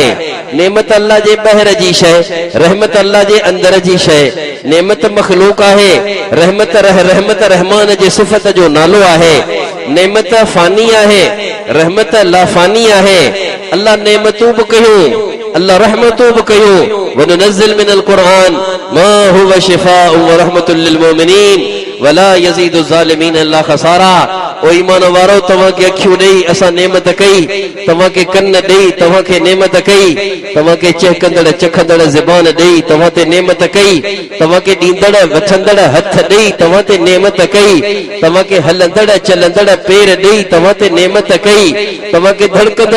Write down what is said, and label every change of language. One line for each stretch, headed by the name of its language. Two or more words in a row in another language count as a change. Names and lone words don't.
Sindhi: नेमत अल्लाह जे ॿाहिरि जी शइ, रहमत अल्लाह जे अंदर जी शइ। नेमत मखलूक आहे, रहमत रहमत रहमान जे सिफ़त जो नालो आहे। नेमत फानी आहे, रहमत लाफानी आहे। अल्लाह नेमतूं बि कयूं, अल्लाह रहमतूं बि कयूं।
Arabic: وننزل من القرآن ما هو شفاء و رحمة للمؤمنين ولا يزيد الظالمين إلا خسارا.
Sindhi: ओ ईमान वारो, तव्हांखे अखियूं ॾेई असां नेमत कई, तव्हांखे कन ॾेई तव्हांखे नेमत कई, तव्हांखे चहकंदड़ चखंदड़ ज़बान ॾेई तव्हां ते नेमत कई, तव्हांखे ॾींदड़ वठंदड़ हथ ॾेई तव्हां ते नेमत कई, तव्हांखे हलंदड़ चलंदड़ पेर ॾेई तव्हां ते नेमत कई, तव्हांखे धड़कंदड़